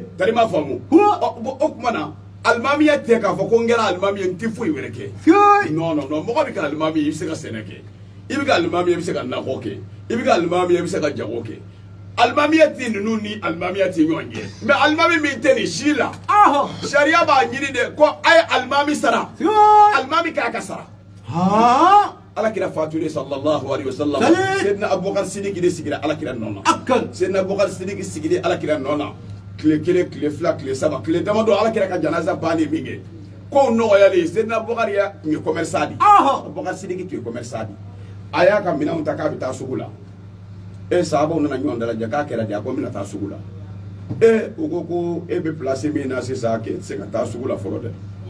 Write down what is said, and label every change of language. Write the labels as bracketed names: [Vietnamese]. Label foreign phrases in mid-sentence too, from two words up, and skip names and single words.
[Bambara] tari m'a faamu o tuma na alimamiya tɛ k'a fɔ ko n kɛra alimami ye n tɛ foyi wɛrɛ kɛ non mɔgɔ bɛ kɛ alimami ye i bɛ se ka sɛnɛ kɛ i bɛ kɛ alimami ye i bɛ se ka nakɔ kɛ i bɛ kɛ alimami ye i bɛ se ka jago kɛ alimamiya tɛ ninnu ni alimamiya tɛ ɲɔgɔn ye mais alimami min tɛ nin si la sariya b'a ɲini de ko a ye alimami sara alimami k'a ka sara alakira fatulen [Arabic] صلى الله عليه وسلم [Bambara] Seydina Abubakar Sidiki de sigira alakira nɔ na Seydina Abubakar Sidiki sigilen alakira nɔ na tile kelen tile fila tile saba tile damadɔ alakira ka janaza bannen min kɛ kow nɔgɔyalen Seydina Abubakar ya tun ye commerçant de Abubakar Sidiki tun ye commerçant de a y'a ka minɛnw ta k'a bɛ taa sugu la sahabaw nana ɲɔgɔn dalajɛ k'a kɛra de a ko n bɛna taa sugu la u ko e bɛ place min na sisan k'e tɛ se ka taa sugu la fɔlɔ dɛ